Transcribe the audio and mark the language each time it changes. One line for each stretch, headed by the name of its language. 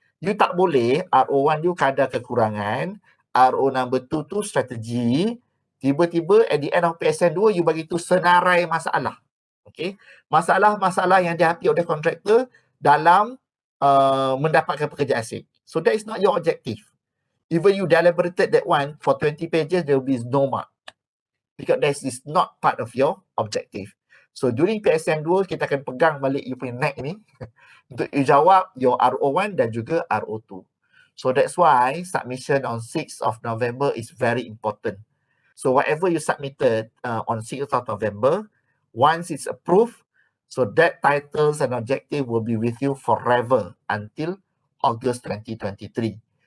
Malay: You tak boleh RO1 you kadar kekurangan, RO number 2 tu strategi, tiba-tiba
English: at the end of PSN 2
Malay: you bagi tu senarai masalah. Okay, masalah-masalah yang dihadapi oleh kontraktor dalam mendapatkan pekerja asing.
English: So that is not your objective. Even you deliberated that one for 20 pages, there will be no mark. Because that is not part of your objective. So during
Malay: PSM 2, kita akan pegang balik you punya neck ni untuk you jawab your RO1 dan juga RO2.
English: So that's why submission on 6th of November is very important. So whatever you submitted on 6th of November, once it's approved, so that titles and objective will be with you forever until August 2023.